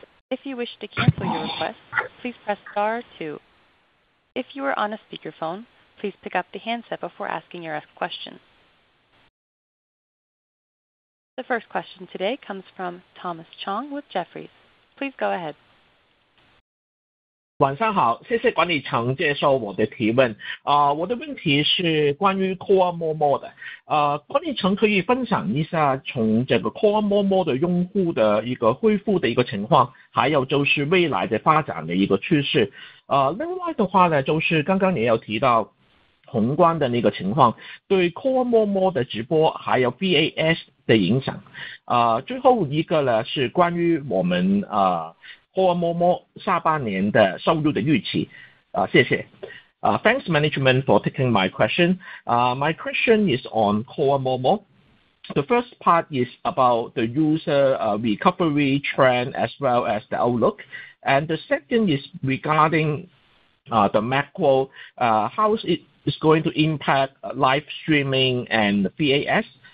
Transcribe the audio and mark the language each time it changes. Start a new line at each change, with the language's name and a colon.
English: If you wish to cancel your request, please press star 2. If you are on a speakerphone, please pick up the handset before asking your question. The first question today comes from Thomas Chong with Jefferies. Please go ahead.
Chinese: 晚上好，谢谢管理层接受我的提问。我的问题是关于 Core Momo 的。管理层可以分享一下从这个 Core Momo 的用户的一个恢复的一个情况，还有就是未来的发展的一个趋势。另外的话呢，就是刚刚也有提到宏观的那个情况，对 Core Momo 的直播还有 VAS 的影响。最后一个呢是关于我们Core Momo 下半年的收入的预期。谢谢。
English: Thanks management for taking my question. My question is on Core Momo. The first part is about the user recovery trend as well as the outlook. And the second is regarding the macro, how it is going to impact live streaming and VAS.